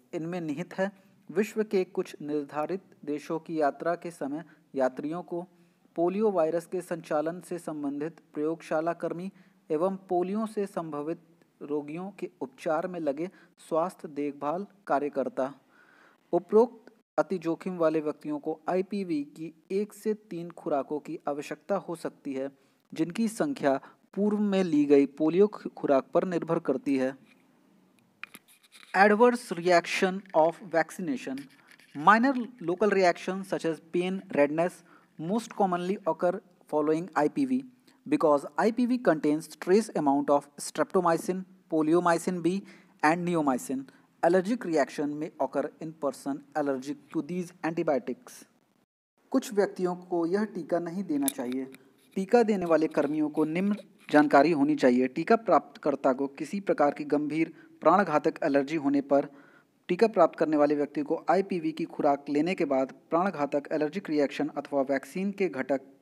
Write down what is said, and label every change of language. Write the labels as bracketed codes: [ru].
[hi] इनमें निहित है विश्व के कुछ निर्धारित देशों की यात्रा के समय यात्रियों को पोलियो वायरस के संचालन से संबंधित प्रयोगशाला कर्मी एवं पोलियो से संभावित रोगियों के उपचार में लगे स्वास्थ्य देखभाल कार्यकर्ता। उपरोक्त अति जोखिम वाले व्यक्तियों को आईपीवी की 1 से 3 खुराकों की आवश्यकता हो सकती है, जिनकी संख्या पूर्व में ली गई पोलियो खुराक पर निर्भर करती है। [en] Adverse reaction of vaccination. Minor local reactions such as pain, redness most commonly occur following IPV because IPV contains trace amount of streptomycin, poliomycin B and neomycin. Allergic reaction may occur in person allergic to these antibiotics. [hi] कुछ व्यक्तियों को यह टीका नहीं देना चाहिए। टीका देने वाले कर्मियों को निम्न जानकारी होनी चाहिए। टीका प्राप्तकर्ता को किसी प्रकार की गंभीर प्राणघातक एलर्जी होने पर टीका प्राप्त करने वाले व्यक्ति को आईपीवी की खुराक लेने के बाद प्राणघातक एलर्जिक रिएक्शन अथवा वैक्सीन के घटक